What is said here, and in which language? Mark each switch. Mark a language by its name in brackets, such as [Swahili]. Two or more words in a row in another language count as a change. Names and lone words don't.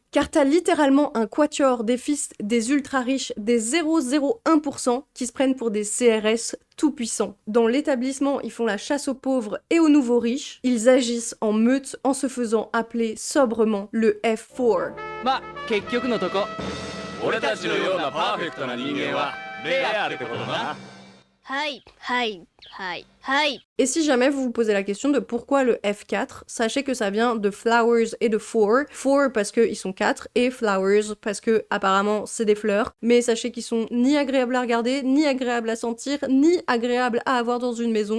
[French] Car t'as littéralement un quatuor des fils des ultra riches, des 0,01% qui se prennent pour des CRS tout puissants. Dans l'établissement, ils font la chasse aux pauvres et aux nouveaux riches. Ils agissent en meute en se faisant appeler sobrement le F4. [Japanese] 俺たちのようなパーフェクトな人間はレアってことな。 [French] Et si jamais vous vous posez la question de pourquoi le F4, sachez que ça vient de flowers et de four. Four parce qu'ils sont 4 et flowers parce que apparemment c'est des fleurs. Mais sachez qu'ils sont ni agréables à regarder, ni agréables à sentir, ni agréables à avoir dans une maison.